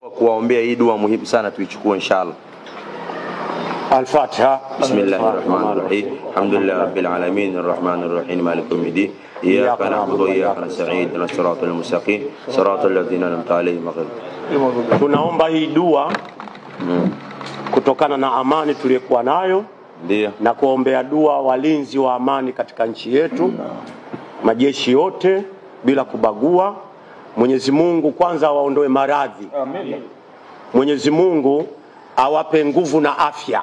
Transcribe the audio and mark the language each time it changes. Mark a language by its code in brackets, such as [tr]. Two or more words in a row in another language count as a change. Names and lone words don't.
[sw] kuwaombea hii dua muhimu sana tuichukue inshallah. Al-Fatiha. [ar] بسم الله الرحمن الرحيم. الحمد لله رب العالمين الرحمن الرحيم مالك يوم الدين. إياك نعبد وإياك نستعين اهدنا الصراط المستقيم صراط الذين أنعمت عليهم غير. [sw] Tunaomba hii dua kutokana na amani tuliyokuwa nayo, ndio, na kuombea dua walinzi wa amani katika nchi yetu, majeshi yote bila kubagua. Mwenyezi Mungu kwanza awaondoe maradhi. Amin. Mwenyezi Mungu awape nguvu na afya.